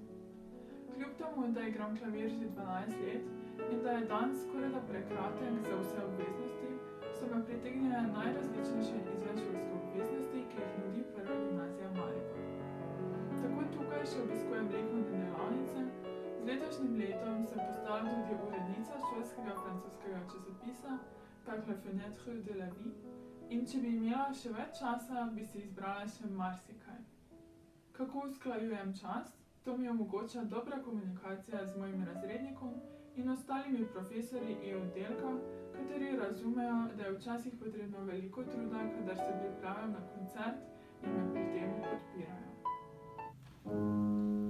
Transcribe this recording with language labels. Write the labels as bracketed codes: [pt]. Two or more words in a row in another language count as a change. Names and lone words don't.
[sl] Kljub temu, da igram klavir že 12 let in da je dan skorajda prekratek za vse obveznosti, so me pritegnile najrazličnejše izvenšolske obveznosti, ki jih nudi Prva gimnazija Maribor. Tako tukaj še obiskujem likovne delavnice, z letošnjim letom sem postala tudi urednica šolskega francoskega časopisa Par la fenêtre de la vie. In če bi imela še več časa, bi si izbrala še marsikaj. Kako usklajujem čas? To mi omogoča dobra komunikacija z mojim razrednikom in ostalimi profesorji E-oddelka, kateri razumejo, da je včasih potrebno veliko truda, kadar se pripravljam na koncert in me pri tem podpirajo.